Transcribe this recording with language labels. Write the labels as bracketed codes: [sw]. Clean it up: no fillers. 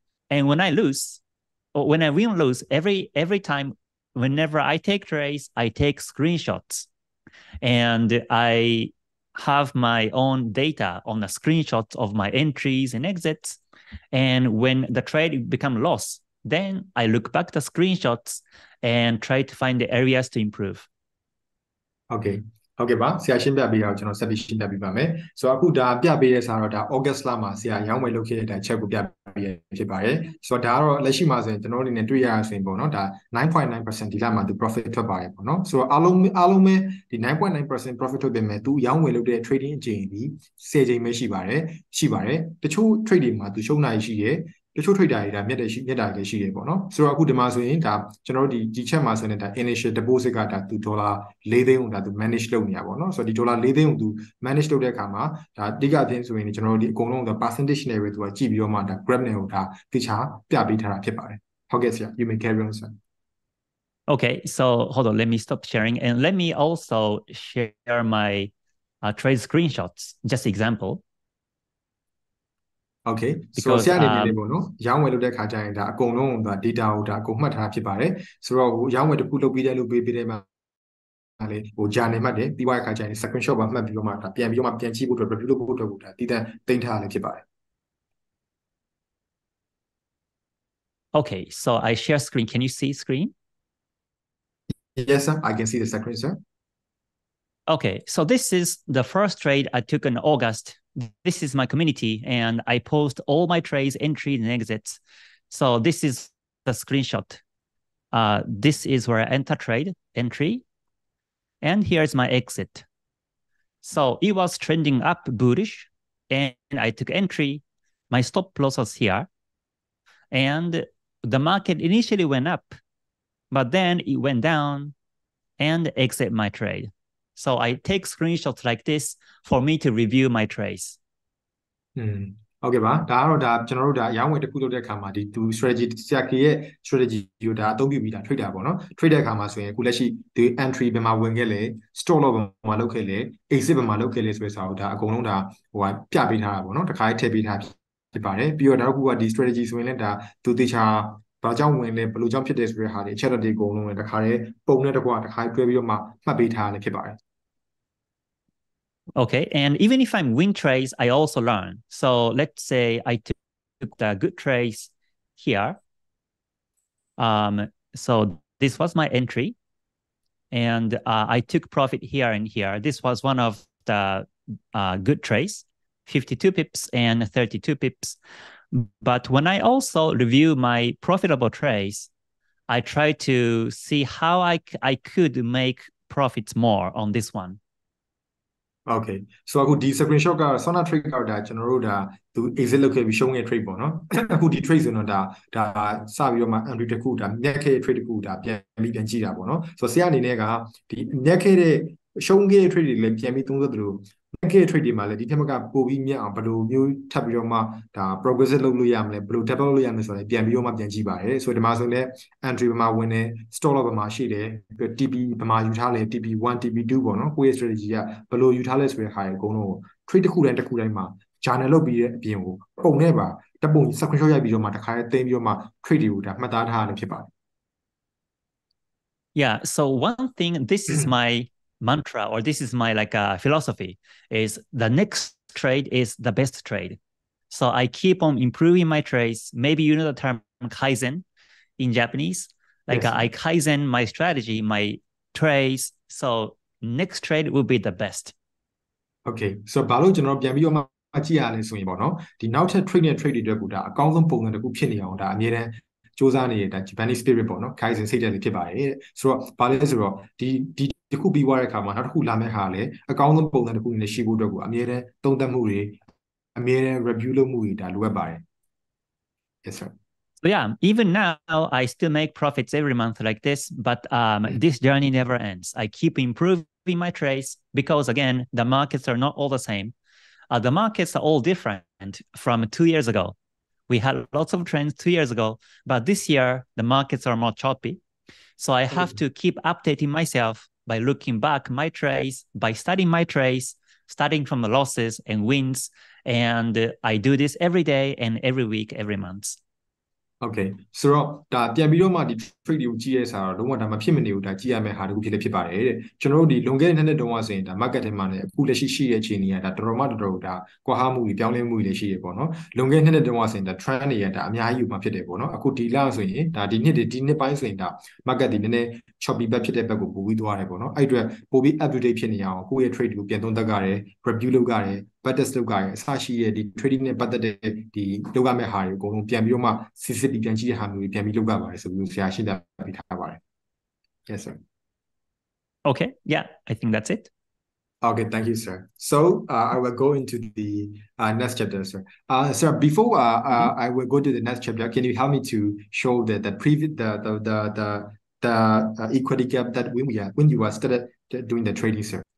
[en] And when I lose, or when I win lose, every time, whenever I take trades, I take screenshots. And I have my own data on the screenshots of my entries and exits. And when the trade become loss, then I look back the screenshots and try to find the areas to improve. [my] Okay ဟုတ်ကဲ့ပါဆရာရှင်းပြပေးတော့ကျွန်တော်ဆက်ပြီးရှင်းပြပေးပါမယ်ဆိုတော့အခုဒါပြပေးတဲ့စာတော့ဒါ August လမှာဆရာရောင်းဝယ်လုပ်ခဲ့တဲ့အချက်ကိုပြပေးဖြစ်ပါတယ်ဆိုတော့ဒါကတော့လက်ရှိမှာဆိုရင်ကျွန်တော်အနေနဲ့တွေ့ရဆိုရင်ပေါ့နော်ဒါ 9.9% ဒီလမှာသူ profit ထွက်ပါတယ်ပေါ့နော်ဆိုတော့အားလုံးပဲဒီ 9.9% profit ထွက်ပေမဲ့သူရောင်းဝယ်လုပ်တဲ့ trading အကြိမ်ဒီ10ကြိမ်ပဲရှိပါတယ်တချို့ trade တွေမှာသူရှုံးနိုင်ရှိတယ်တချို့ trader တွေဒါမြတ်တာလည်းရှိတယ်ပေါ့နော်ဆိုတော့အခုဒီမှာဆိုရင်ဒါကျွန်တော်တို့ဒီချက်မှာဆိုရင်ဒါ initial deposit ကဒါသူဒေါ်လာ4သိန်းကိုဒါသူ manage လုပ်နေရပေါ့နော်ဆိုတော့ဒီဒေါ်လာ4သိန်းကိုသူ manage လုပ်တဲ့အခါမှာဒါအဓိကအပြင်ဆိုရင်ကျွန်တော်တို့ဒီအကုန်လုံးဒါ percentage နဲ့ပဲသူကကြည့်ပြီးတော့မှဒါ graph နဲ့ကိုဒါတခြားပြပေးထားတာဖြစ်ပါတယ်ဟုတ်ကဲ့ဆရာ [en] you may carry on sir Okay, so hold on, let me stop sharing and let me also share my trade screenshots, just example. [my] Okay ဆိုတော့ဆရာအနေနဲ့လည်းပေါ့နော်ရောင်းဝယ်လုပ်တဲ့ခါကျရင်ဒါအကုန်လုံးဒါ data ကိုဒါအကုန်မှတ်ထားဖြစ်ပါတယ်ဆိုတော့ရောင်းဝယ်တစ်ခုလုပ်ပြီးတဲ့လုပ်ပေးတဲ့မှာလေဟိုဂျာနေမှတ်တယ်ပြီးွားတဲ့ခါကျရင် screenshot ပါမှတ်ပြီးတော့မှဒါပြန်ကြည့်ဖို့အတွက် review လုပ်ဖို့အတွက်ဒါတည်တံ့တင်ထားလည်းဖြစ်ပါတယ် [en] Okay, so I share screen. Can you see screen? Yes sir I can see the screen sir Okay, so this is the first trade I took in August. This is my community, and I post all my trades, entries, and exits. So this is the screenshot. This is where I enter trade, entry, and here's my exit. So it was trending up bullish, and I took entry. My stop loss was here, and the market initially went up, but then it went down and exit my trade. So I take screenshots like this for me to review my trades. [my] ဟုတ်ကဲ့ပါဒါကတော့ဒါကျွန်တော်တို့ဒါရောင်းဝယ်တစ်ခုလုပ်တဲ့အခါမှာဒီ strategy ဆရာ Kei ရဲ့ strategy ကိုဒါအသုံးပြုပြီးဒါ trade တာပေါ့နော် trade တဲ့အခါမှာဆိုရင်အခုလက်ရှိဒီ entry ဘယ်မှာဝင်ခဲ့လဲ stop loss ဘယ်မှာလုပ်ခဲ့လဲ exit ဘယ်မှာလုပ်ခဲ့လဲဆိုတဲ့စာကိုဒါအကုန်လုံးဒါဟိုကပြပေးထားတာပေါ့နော်တခါလေးထည့်ပေးထားဖြစ်ပါတယ်ပြီးတော့နောက်တစ်ခုကဒီ strategy ဆိုရင်လည်းဒါသူတေချာဘာကြောင့်ဝင်လဲဘယ်လိုကြောင့်ဖြစ်တယ်ဆိုတဲ့ဟာတွေအချက်အလက်တွေအကုန်လုံးလည်းတခါလေးပုံနဲ့တကွာတခါလေးတွဲပြီးတော့မှမှတ်ပေးထားလည်းဖြစ်ပါတယ် [en] Okay, and even if I'm win trades, I also learn. So let's say I took the good trades here. So this was my entry, and I took profit here and here. This was one of the good trades, 52 pips and 32 pips. But when I also review my profitable trades, I try to see how I could make profits more on this one. [my] Okay so အခုဒီ screenshot က Sona trade ကဒါကျွန်တော်တို့ဒါသူ exit လုပ်ခဲ့ပြီးရှုံးခဲ့ trade ပေါ့နော်အခုဒီ trade ဆိုတော့ဒါစပြီးတော့မှ entry တစ်ခုဒါမြတ်ခဲ့ trade တစ်ခုဒါပြန်ကြည့်တာပေါ့နော်ဆိုတော့ဆရာအနေနဲ့ကဒီမြတ်ခဲ့တဲ့ ရှုံးခဲ့တဲ့ trade တွေလည်းပြန်ပြီးသုံးသပ်သလို ခဲ့ trade တွေမှာလည်းဒီထက်မကပိုပြီးမြတ်အောင်ဘယ်လိုမျိုးထပ်ပြီးတော့မှဒါ progressive လုပ်လို့ရမလဲဘယ်လို develop လုပ်ရမလဲဆိုတော့ပြန်ပြီးတော့မှပြန်ကြည့်ပါတယ်ဆိုတော့ဒီမှာဆိုလည်း entry ဘယ်မှာဝင်တယ် stop loss ဘယ်မှာရှိတယ် TP ဘယ်မှာယူထားလဲ TP1 TP2 ပေါ့နော်ကိုယ့်ရဲ့ strategy ကဘယ်လိုယူထားလဲဆိုတဲ့ဟာတွေအကုန်လုံးကို trade တစ်ခုတိုင်းမှာ journal လုပ်ပြီးတဲ့အပြင်ကိုပုံနဲ့ပါတပုံ screenshot ရိုက်ပြီးတော့မှတခါတည်းသိမ်းပြီးတော့မှ trade တွေကိုဒါမှတ်သားထားရလို့ဖြစ်ပါတယ် [en] Yeah, so one thing, this is my mantra, or this is my like philosophy, is the next trade is the best trade. So I keep on improving my trades. Maybe you know the term Kaizen in Japanese. Like Yes. I Kaizen my strategy, my trades. So next trade will be the best. [my] Okay, so ဘာလို့ကျွန်တော်ပြန်ပြီးတော့မှကြည့်ရလဲဆိုရင်ပေါ့နော်ဒီနောက်ထပ် trade နဲ့ trade တွေအတွက်ကိုဒါအကောင်းဆုံးပုံစံတစ်ခုဖြစ်နေအောင်ဒါအမြဲတမ်းစူးစမ်းနေတဲ့ဒါ Japanese spirit ပေါ့နော် Kaizen စိတ်ဓာတ်လေးဖြစ်ပါတယ်တဲ့ဆိုတော့ဘာလဲဆိုတော့ဒီတစ်ခုပြီးသွားတဲ့အခါမှာနောက်တစ်ခုလာမယ့်ဟာလည်းအကောင်းဆုံးပုံစံတစ်ခုနဲ့ရှိဖို့အတွက်ကိုအမြဲတမ်းသုံးသပ်မှုတွေအမြဲတမ်း review လုပ်မှုတွေဒါလိုအပ်ပါတယ် [en] Yes sir So yeah, even now I still make profits every month like this, but this journey never ends. I keep improving my trades because again, the markets are not all the same. The markets are all different from 2 years ago. We had lots of trends 2 years ago, but this year the markets are more choppy. So I have to keep updating myself by looking back my trades, by studying my trades, starting from the losses and wins. And I do this every day and every week, every month. [my] Okay ဆိုတော့ဒါပြန်ပြီးတော့မှဒီ trade တွေကိုကြည့်ရတဲ့စာတော့လုံးဝဒါမဖြစ်မနေဘူးဒါကြည့်ရမယ့်ဟာတခုဖြစ်ဖြစ်ပါတယ်တဲ့ကျွန်တော်တို့ဒီလွန်ခဲ့တဲ့နှစ်တုန်းကဆိုရင်ဒါ market ထဲမှာလည်းအခုလက်ရှိရှိတဲ့အခြေအနေကဒါတော်တော်ဒါကွာဟမှုတွေပြောင်းလဲမှုတွေလည်းရှိရပေါ့နော်လွန်ခဲ့တဲ့နှစ်တုန်းကဆိုရင်ဒါ trend တွေကဒါအများကြီးယူမှဖြစ်တယ်ပေါ့နော်အခုဒီလဆိုရင်ဒါဒီနှစ်ပိုင်းဆိုရင်ဒါ market ဒီနည်းနည်း choppy ဘက်ဖြစ်တဲ့ဘက်ကိုပို့ပြီးသွားတယ်ပေါ့နော်အဲ့အတွက်ပို့ပြီး up to date ဖြစ်နေအောင်ကိုယ့်ရဲ့ trade ကိုပြန်သုံးသပ်ကြတယ် review လုပ်ကြတယ် batters လုပ်ကြတယ်အစရှိတဲ့ဒီ trading နဲ့ပတ်သက်တဲ့ဒီလုပ်ရမယ့်ဟာတွေအကုန်လုံးပြန်ပြီးတော့မှစစ်စစ်ပြီးပြန်ကြည့်တဲ့ဟာမျိုးတွေပြန်ပြီးလုပ်ကြပါတယ်ဆိုပြီးဆရာရှင်းပြပေးထားပါတယ် [en] Yes sir Okay, yeah, I think that's it. Okay, thank you, sir. So I will go into the next chapter, sir. Sir, before I will go to the next chapter, can you help me to show the previous the equity gap that when you were started doing the trading, sir?